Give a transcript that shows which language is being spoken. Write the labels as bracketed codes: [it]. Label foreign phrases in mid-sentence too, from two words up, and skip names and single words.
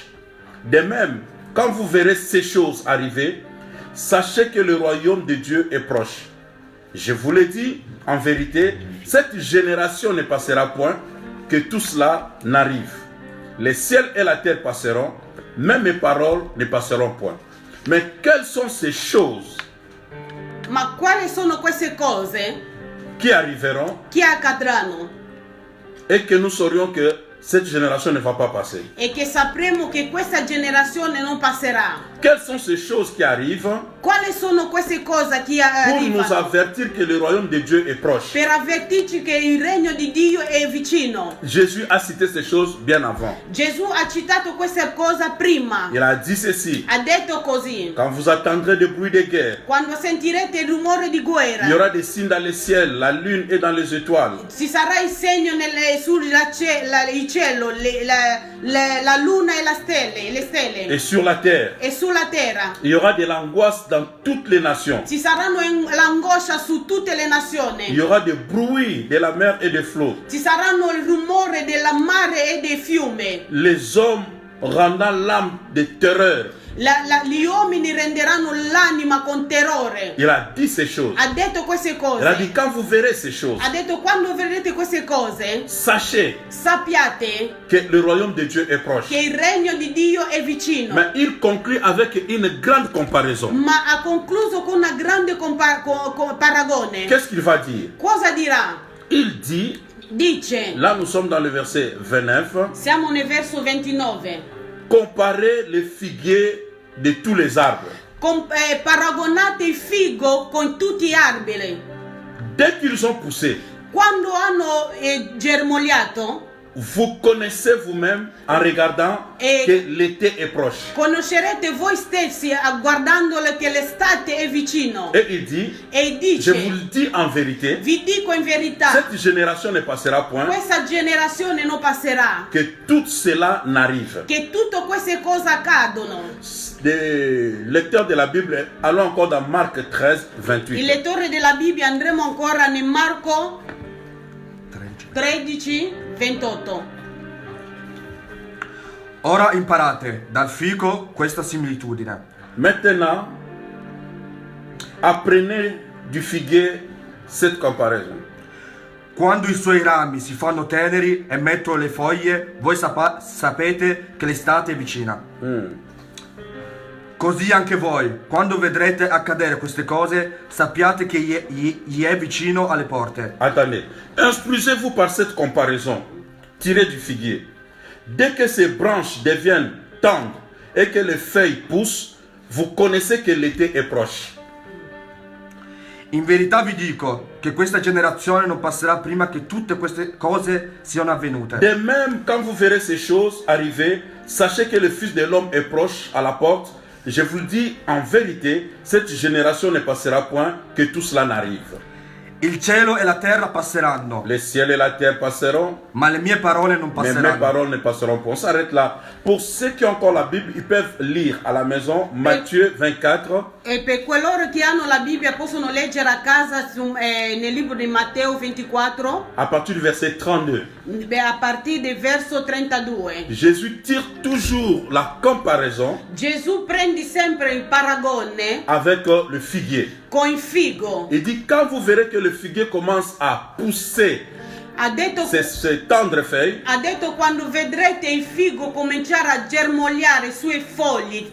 [fr] De même, quand vous verrez ces choses arriver, sachez que le royaume de Dieu est proche. Je vous le dis, en vérité, cette génération ne passera point que tout cela n'arrive. Les ciels et la terre passeront, mais mes paroles ne passeront point. Mais quelles sont ces choses [it] Ma quali sono queste cose [fr] qui arriveront [it] che accadranno [fr] et que nous saurions que cette génération ne va pas passer? [it] e che sapremo che questa generazione non passerà? [fr] Quelles sont ces choses qui arrivent [it] Quali sono queste cose che [fr] pour nous [it] arrivano? [fr] avertir que le royaume de Dieu est proche? [it] Per avvertirci che il regno di Dio è vicino. [fr] Jésus a cité ces choses bien avant. [it] Gesù ha citato queste cose prima. [fr] Il a dit ceci: [it] Ha detto così: [fr] quand vous attendrez des bruits de guerre, [it] quando sentirete il rumore di [fr] il y [it] guerra, [fr] aura des signes dans le ciel, la lune et dans les étoiles. [it] ci sarà il segno il cielo, la luna e le stelle, [fr] Et sur la terre, [it] e sulla terra. [fr] il y aura de l'angoisse dans toutes les nations. [it] Ci saranno l'angoscia su tutte le [fr] Il y [it] nazioni. [fr] aura des bruits de la mer et des flots. [it] Ci saranno il rumore del mare e dei fiumi. [fr] Les hommes rendant l'âme de terreur. [it] Gli uomini renderanno l'anima con terrore. [fr] Il a dit ces choses. [it] Ha detto queste [fr] Il a dit [it] cose. [fr] quand vous verrez ces choses, [it] Ha detto quando vedrete queste cose, [fr] sachez [it] sappiate [fr] que le royaume de Dieu est proche. [it] che il regno di Dio è vicino. [fr] Mais il conclut avec une grande comparaison. [it] Ma ha concluso con una grande paragone. [fr] Qu'est-ce qu'il va dire? [it] Cosa dirà? [fr] Il dit, [it] Dice, [fr] là nous sommes dans le verset 29, [it] siamo nel verso 29, [fr] comparez les figuiers de tous les arbres. [it] paragonate il figo con tutti gli alberi. [fr] Dès qu'ils ont poussé, [it] Quando hanno germogliato, [fr] vous connaissez vous-même en regardant Et- que l'été est proche. [it] conoscerete voi stessi guardandole che l'estate è vicino. [fr] Et il dit, [it] E [fr] je vous [it] dice, [fr] le dis en vérité, [it] vi dico in verità, [fr] cette génération ne passera point [it] questa generazione non passerà, [fr] que tout cela n'arrive. [it] che tutte queste cose accadono. [fr] Des lecteurs de la Bible, allons encore dans Marc 13, [it] Il 28. lettore della Bibbia andremo ancora in Marco 13, 28. Ora imparate dal fico questa similitudine. [fr] Maintenant, apprenez du figuier cette comparaison. [it] Quando i suoi rami si fanno teneri e mettono le foglie, voi sapete che l'estate è vicina. Così anche voi, quando vedrete accadere queste cose, sappiate che gli è vicino alle porte. [fr] Attendez, instruisez-vous par cette comparaison tirée du figuier. Dès que ses branches deviennent tendres et que les feuilles poussent, vous connaissez que l'été est proche. [it] In verità vi dico che questa generazione non passerà prima che tutte queste cose siano avvenute. [fr] De même, quand vous verrez ces choses arriver, sachez que le Fils de l'homme est proche à la porte. Je vous le dis en vérité, cette génération ne passera point que tout cela n'arrive. [it] Il cielo e la terra passeranno, [fr] Le ciel et la terre passeront, [it] ma le mie parole non [fr] mais mes [it] passeranno. [fr] paroles ne passeront pas. On s'arrête là. Pour ceux qui ont encore la Bible, ils peuvent lire à la maison Matthieu 24. [it] E per coloro che hanno la Bibbia possono leggere a casa nel libro di Matteo 24, [fr] À partir du verset 32, [it] a partire del verso 32. [fr] Jésus tire toujours la comparaison [it] Gesù prende sempre il paragone [fr] avec le figuier. [it] con il figo. [fr] Il dit, quand vous verrez que le figuier commence à pousser [it] Ha detto, ses tendres feuilles, ha detto quando vedrete il figo cominciare a germogliare sui fogli,